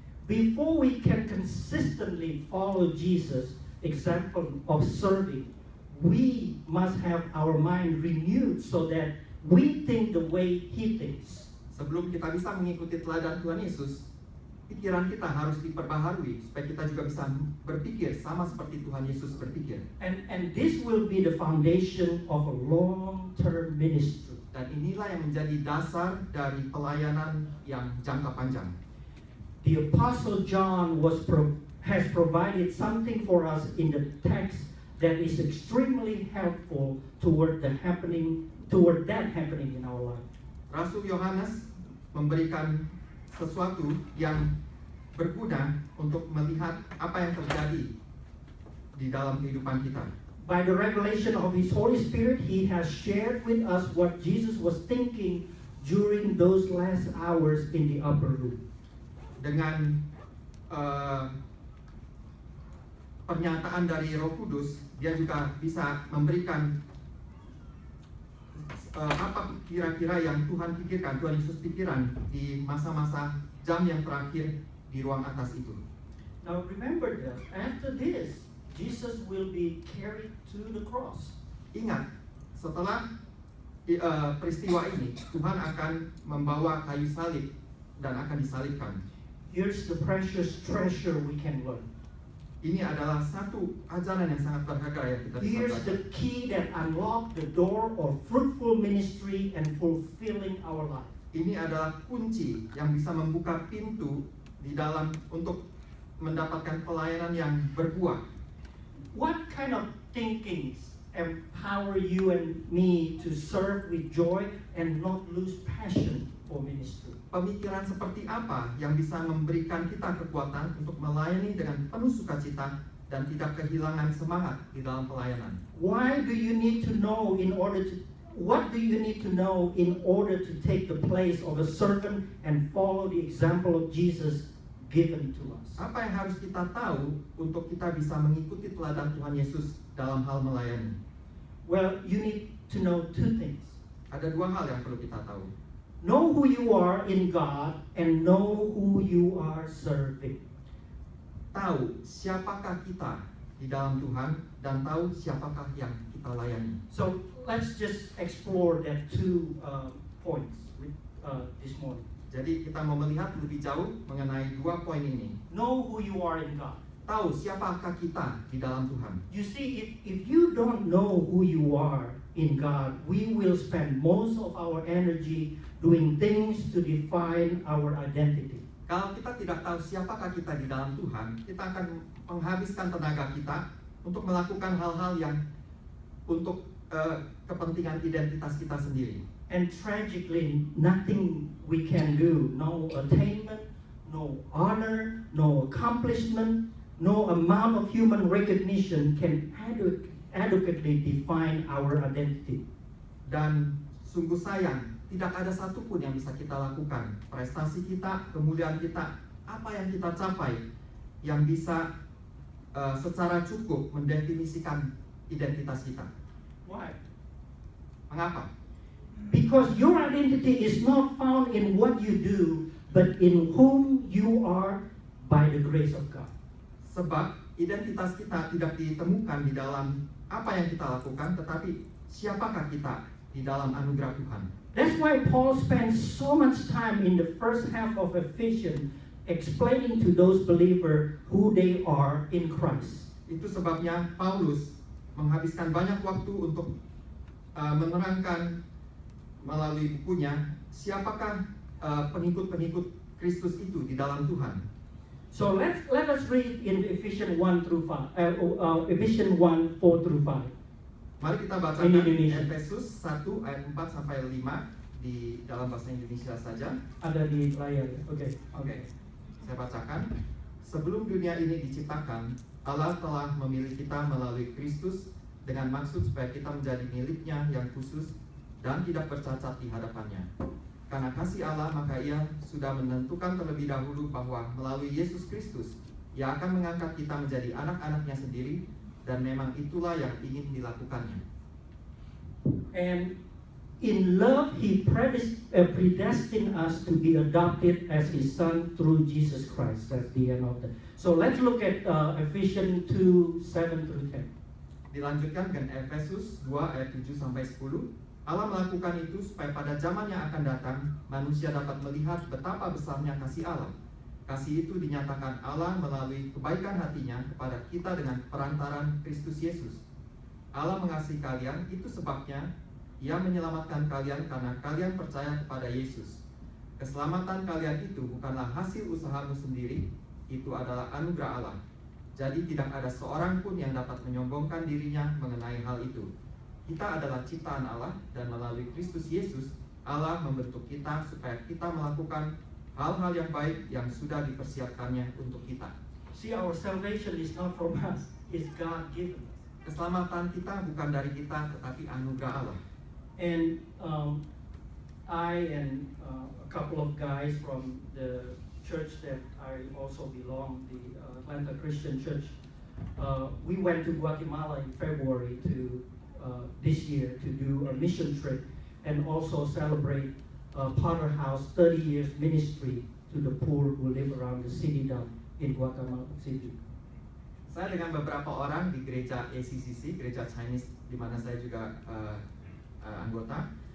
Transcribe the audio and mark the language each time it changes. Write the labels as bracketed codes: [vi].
[en] Before we can consistently follow Jesus' example of serving, we must have our mind renewed so that we think the way He thinks. [id] Sebelum kita bisa mengikuti teladan Tuhan Yesus, pikiran kita harus diperbaharui supaya kita juga bisa berpikir sama seperti Tuhan Yesus berpikir. [en] And this will be the foundation of a long-term ministry. [id] Dan inilah yang menjadi dasar dari pelayanan yang jangka panjang. [en] The Apostle John has provided something for us in the text that is extremely helpful toward that happening in our life. [id] Rasul Yohanes memberikan sesuatu yang berguna untuk melihat apa yang terjadi di dalam kehidupan kita. [en] By the revelation of His Holy Spirit, He has shared with us what Jesus was thinking during those last hours in the upper room. [id] Dengan pernyataan dari Roh Kudus, dia juga bisa memberikan apa kira-kira yang Tuhan pikirkan, Tuhan Yesus pikirkan di masa-masa jam yang terakhir di ruang atas itu. [en] Now remember that after this, Jesus will be carried to the cross. [id] Ingat, setelah peristiwa ini, Tuhan akan membawa kayu salib dan akan disalibkan. [en] Here's the precious treasure we can learn. [id] Ini adalah satu ajaran yang sangat berharga yang kita bisa [en] Here's [id] belajar. [en] the key that unlocks the door of fruitful ministry and fulfilling our life. [id] Ini adalah kunci yang bisa membuka pintu di dalam untuk mendapatkan pelayanan yang berbuah. [en] What kind of thinkings empower you and me to serve with joy and not lose passion for ministry? [id] Pemikiran seperti apa yang bisa memberikan kita kekuatan untuk melayani dengan penuh sukacita dan tidak kehilangan semangat di dalam pelayanan? [en] Why do you need to know in order to What do you need to know in order to take the place of a servant and follow the example of Jesus given to us? [id] Apa yang harus kita tahu untuk kita bisa mengikuti teladan Tuhan Yesus dalam hal melayani? [en] Well, you need to know two things. [id] Ada dua hal yang perlu kita tahu. [en] Know who you are in God and know who you are serving. [id] Tahu siapakah kita di dalam Tuhan dan tahu siapakah yang kita layani. [en] So let's just explore that two points this morning. [id] Jadi kita mau melihat lebih jauh mengenai dua poin ini. [en] Know who you are in God. [id] Tahu siapakah kita di dalam Tuhan. [en] You see, if you don't know who you are in God, we will spend most of our energy doing things to define our identity. [id] Kalau kita tidak tahu siapakah kita di dalam Tuhan, kita akan menghabiskan tenaga kita untuk melakukan hal-hal yang untuk kepentingan identitas kita sendiri. [en] And tragically, nothing we can do, no attainment, no honor, no accomplishment, no amount of human recognition can adequately define our identity. [id] Dan sungguh sayang, tidak ada satupun yang bisa kita lakukan. Prestasi kita, kemuliaan kita, apa yang kita capai yang bisa secara cukup mendefinisikan identitas kita. [en] Why? [id] Mengapa? [en] Because your identity is not found in what you do, but in whom you are by the grace of God. [id] Sebab identitas kita tidak ditemukan di dalam apa yang kita lakukan, tetapi siapakah kita di dalam anugerah Tuhan. [en] That's why Paul spends so much time in the first half of Ephesians explaining to those believers who they are in Christ. [id] Itu sebabnya Paulus menghabiskan banyak waktu untuk menerangkan melalui bukunya siapakah pengikut-pengikut Kristus itu di dalam Tuhan. [en] So let us read in Ephesians 1 through 5. Ephesians 1 4 through 5. [id] Mari kita [en] In [id] bacakan [en] Indonesia. [id] Efesus 1 ayat 4 sampai 5 di dalam bahasa Indonesia saja. Ada di layar. Oke. Oke, saya bacakan. Sebelum dunia ini diciptakan, Allah telah memilih kita melalui Kristus dengan maksud supaya kita menjadi miliknya yang khusus dan tidak bercacat di hadapannya. Karena kasih Allah, maka Ia sudah menentukan terlebih dahulu bahwa melalui Yesus Kristus, Ia akan mengangkat kita menjadi anak-anaknya sendiri, dan memang itulah yang ingin dilakukannya. [en] And in love, He predestined us to be adopted as His Son through Jesus Christ. That's the end of that. So let's look at Ephesians 2 7 through 10. [id] Dilanjutkan dengan Efesus 2 ayat 7 sampai 10. Allah melakukan itu supaya pada zaman yang akan datang manusia dapat melihat betapa besarnya kasih Allah. Kasih itu dinyatakan Allah melalui kebaikan hatinya kepada kita dengan perantaran Kristus Yesus. Allah mengasihi kalian, itu sebabnya Ia menyelamatkan kalian karena kalian percaya kepada Yesus. Keselamatan kalian itu bukanlah hasil usahamu sendiri, itu adalah anugerah Allah. Jadi tidak ada seorang pun yang dapat menyombongkan dirinya mengenai hal itu. Kita adalah ciptaan Allah dan melalui Kristus Yesus, Allah membentuk kita supaya kita melakukan hal-hal yang baik yang sudah dipersiapkannya untuk kita. [en] See, our salvation is not from us, it's God given. [id] Keselamatan kita bukan dari kita, tetapi anugerah Allah. [en] And I and a couple of guys from the church that I also belong, the Atlanta Christian Church, we went to Guatemala in February this year to do a mission trip and also celebrate Potter House 30 years ministry to the poor who live around the city down in Guatemala City. [id] Saya dengan beberapa orang di gereja ACCC, gereja Chinese di mana saya juga anggota.